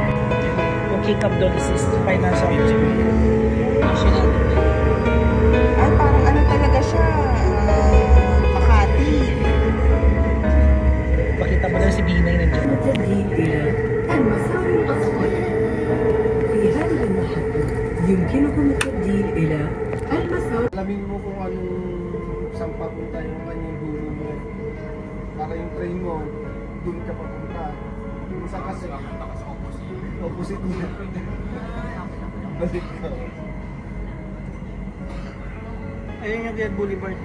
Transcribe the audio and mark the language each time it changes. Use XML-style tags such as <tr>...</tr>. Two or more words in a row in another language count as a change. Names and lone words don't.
<tl>Yung kick-up doon</tl> <en>is financial.</en> <tl>Ay, parang ano talaga siya, Makati. Pakita mo lang si Binay nandiyan.</tl> <ar>التبديل إلى المسار الأصفر. في هذه المحطة يمكنكم التبديل إلى المسار.</ar> <tl>Alamin mo kung anong saan papunta yung kanyang dulo mo. Para yung train mo, dun ka papunta. Minsan kasi, opposite niya. Balik ka. Ayun yung Riyadh Boulevard.</tl>